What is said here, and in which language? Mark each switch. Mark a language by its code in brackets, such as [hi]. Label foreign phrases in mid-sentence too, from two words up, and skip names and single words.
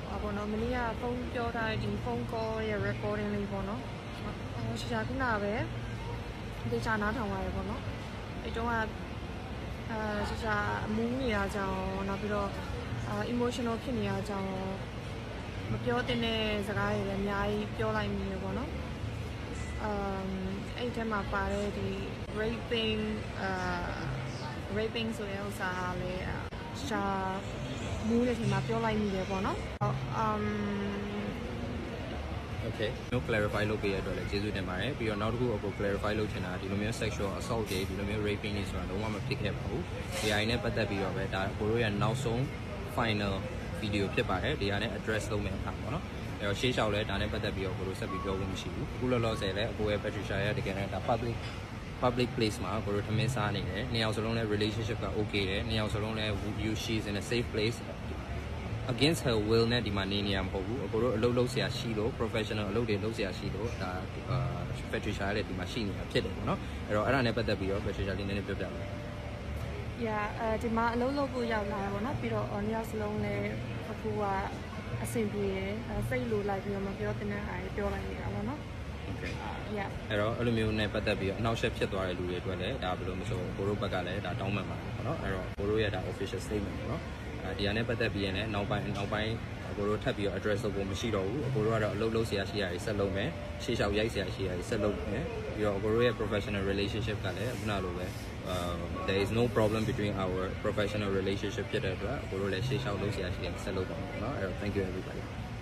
[my] ပေါ့နော်မနေ့ကဖုန်းပြောထားတဲ့ဒီဖုန်း call ရဲ့ recording လေးပေါ့နော်ရှာခုနပဲဒေချာနားထောင်ရတယ်ပေါ့နော်အဲ့တုန်းကရှာအမူးနေတာကြောင့်နောက်ပြီးတော့emotional ဖြစ်နေတာကြောင့်မပြောတဲ့စကားတွေလည်းအများကြီးပြောလိုက်မိရပေါ့နော်အဲ့ထဲမှာပါတဲ့ဒီ raping ဆိုတဲ့ဥစ္စာလည်းရှာမူးတဲ့ထဲမှာပြောလိုက်မိတယ်ပေါ့နော် Okay မျိုး clarify လုပ်ပေးရတဲ့အတွက်လည်းကျေးဇူးတင်ပါတယ်ပြီးတော့နောက်တစ်ခုအခု clarify လုပ်ချင်တာဒီလိုမျိုး [en] sexual assault [my] တွေဒီလိုမျိုး raping တွေဆိုတာလုံးဝမဖြစ်ခဲ့ပါဘူးဒီအရင်နဲ့ပတ်သက် ပြီးတော့ပဲဒါကိုတို့ရဲ့နောက်ဆုံး [en] final video [my] ဖြစ်ပါတယ်ဒီဟာနဲ့ address လုပ်မယ်အခါပေါ့နော်အဲ့တော့ရှေ့လျှောက်လဲဒါနဲ့ပတ်သက်ပြီးတော့ကိုတို့ဆက်ပြီးပြောဖို့မရှိဘူးအခုလောလောဆယ်လဲအကိုရဲ့ Patricia ရဲ့တကယ်နဲ့ဒါ [en] public place [my] မှာကိုတို့ထမင်းစားနေတယ်နှစ်ယောက်စလုံးလဲ relationship က okay တယ်နှစ်ယောက်စလုံးလဲ [en] she's in a safe place against her will [my] နဲ့ဒီမှာနေနေရမဟုတ်ဘူးအကိုတို့အလုပ်လုပ်ဆရာရှိလို့ professional အလုပ်တွေလုပ်ဆရာရှိလို့ဒါ Patricia ရဲ့ဒီမှာရှိနေတာဖြစ်တယ်ပေါ့နော်အဲ့တော့အဲ့ဒါနဲ့ပတ်သက်ပြီးတော့ Patricia လေးနည်းနည်းပြောပြပါဦး ဒီမှာအလုံးလုံးကိုရောက်လာတယ်ပေါ့နော်ပြီးတော့နှစ်ယောက်စလုံးလည်းအခုကအဆင်ပြေတယ်စိတ်လိုလိုက်ပြီးတော့မပြောတဲ့နဲ့အားပြောလိုက်နေတာပေါ့နော် Okay အဲ့တော့အဲ့လိုမျိုးနဲ့ပတ်သက်ပြီးတော့အနောက်ရှက်ဖြစ်သွားတဲ့လူတွေအတွက်လည်းဒါဘယ်လိုမဆိုကိုတို့ဘက်ကလည်းဒါတောင်းပန်ပါတယ်ပေါ့နော်အဲ့တော့ကိုတို့ရဲ့ဒါ [en] official statement [my] ပေါ့နော်ဒီဟာနဲ့ပတ်သက်ပြီးရင်လည်းနောက်ပိုင်းကိုတို့ထပ်ပြီးတော့ address လုပ်ဖို့မရှိတော့ဘူးအကိုတို့ကတော့အလုပ်လုပ်ဆရာရှိရာကြီးဆက်လုပ်မယ်ရှေ့လျှောက်ရိုက်ဆရာရှိရာကြီးဆက်လုပ်မယ်ပြီးတော့အကိုတို့ရဲ့ [en] professional relationship [my] ကလည်းခုနလိုပဲ [en] there is no problem between our professional relationship [my] ဖြစ်တဲ့အတွက်အကိုတို့လည်းရှေ့လျှောက်လုပ်ဆရာရှိရာကြီးဆက်လုပ်ပါမယ်เนาะအဲ့တော့ [en] thank you everybody